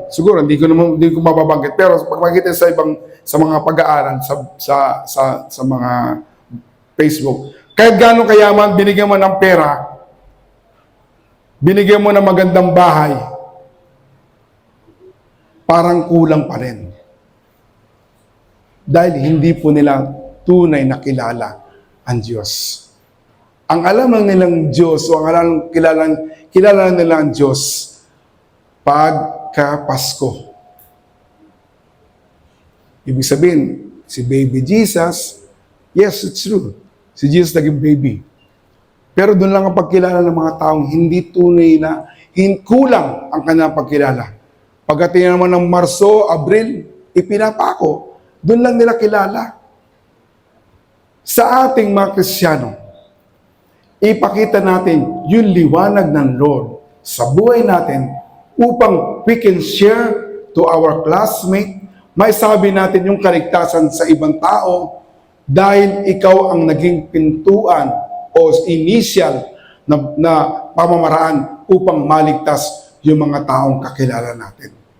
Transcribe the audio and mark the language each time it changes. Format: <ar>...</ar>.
<tl>Siguro hindi ko mababanggit, pero pag makikita sa mga pag-aaral sa mga Facebook, kahit gaano kayaman, binigyan mo ng pera, binigyan mo ng magandang bahay, parang kulang pa rin. Dahil hindi po nila tunay na kilala ang Diyos. Ang alam lang nilang Diyos, o ang kilala nila ang Diyos, pagka Pasko. Ibig sabihin, si baby Jesus,</tl> <en>yes, it's true.</en> <tl>Si Jesus naging baby. Pero doon lang ang pagkilala ng mga taong hindi tunay na, kulang ang kanyang pagkilala. Pagdating naman ng Marso, Abril, ipinapako. Doon lang nila kilala. Sa ating mga Kristiyano, ipakita natin yung liwanag ng Lord sa buhay natin upang</tl> <en>we can share to our classmate,</en> <tl>may sabi natin yung kaligtasan sa ibang tao dahil ikaw ang naging pintuan o initial na pamamaraan upang maligtas yung mga taong kakilala natin.</tl>